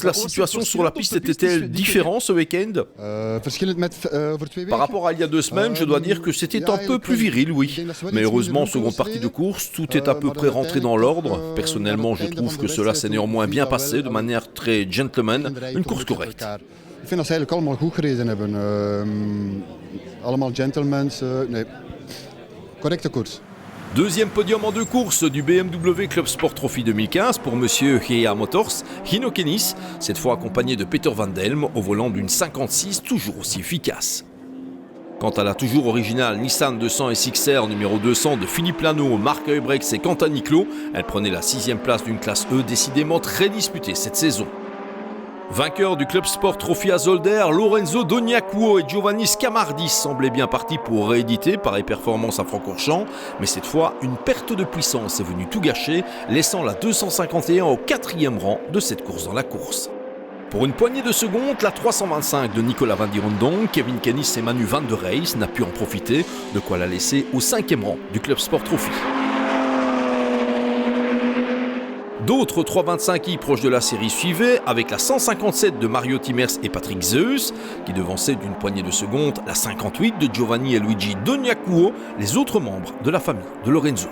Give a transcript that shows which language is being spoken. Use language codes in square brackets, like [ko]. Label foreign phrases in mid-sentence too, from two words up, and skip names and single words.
[fr] La situation sur la piste était-elle différente ce week-end? Par rapport à il y a 2 semaines, je dois dire que c'était un peu plus viril, oui. Mais heureusement, seconde partie de course, tout est à peu près rentré dans l'ordre. Personnellement, je trouve que cela s'est néanmoins bien passé, de manière très gentleman, une course correcte. [nl] Ik vind dat ze eigenlijk allemaal goed gereden hebben. Allemaal gentlemans. Nee, correcte koers. [fr] Deuxième podium en 2 courses du BMW Club Sport Trophy 2015 pour Monsieur Gea Motors, Hino Kenis, cette fois accompagné de Peter Van Delm au volant d'une 56 toujours aussi efficace. Quant à la toujours originale Nissan 200 SXR numéro 200 de Philippe Lano, Marc Heubrechts et Quentin Niclot, elle prenait la 6e place d'une classe E décidément très disputée cette saison. Vainqueur du Club Sport Trophy à Zolder, Lorenzo Doniacuo et Giovanni Scamardi semblaient bien partis pour rééditer pareille performance à Francorchamps, mais cette fois, une perte de puissance est venue tout gâcher, laissant la 251 au 4e rang de cette course dans la course. Pour une poignée de secondes, la 325 de Nicolas Van Dirondong, Kevin Kennis et Manu Van der Reis n'a pu en profiter, de quoi la laisser au 5e rang du Club Sport Trophy. D'autres 325i proches de la série suivaient, avec la 157 de Mario Timers et Patrick Zeus, qui devançaient d'une poignée de secondes la 58 de Giovanni et Luigi Doniacuo, les autres membres de la famille de Lorenzo.